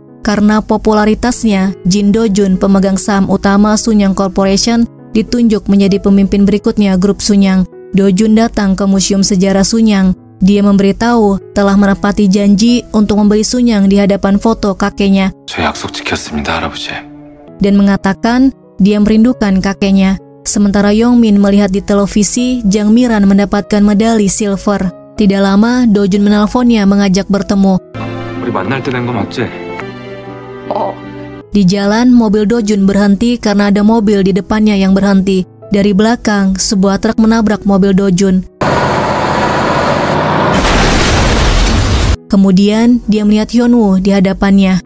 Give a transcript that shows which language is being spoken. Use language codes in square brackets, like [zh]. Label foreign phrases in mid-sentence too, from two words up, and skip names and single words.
[id] Karena popularitasnya, Jin Do-jun, pemegang saham utama Sunyang Corporation, ditunjuk menjadi pemimpin berikutnya grup Sunyang. Do-jun datang ke Museum Sejarah Sunyang. Dia memberitahu telah menepati janji untuk membeli Sunyang di hadapan foto kakeknya. [ko] 저 약속 지켰습니다, 할아버지. [id] Dan mengatakan dia merindukan kakeknya. Sementara Yong Min melihat di televisi Jang Miran mendapatkan medali silver. Tidak lama, Do-jun menelponnya mengajak bertemu. [ko] 우리 만날 때 된 거 맞지? [id] Di jalan, mobil Do-jun berhenti karena ada mobil di depannya yang berhenti. Dari belakang, sebuah truk menabrak mobil Do-jun. Kemudian, dia melihat Hyun-woo di hadapannya.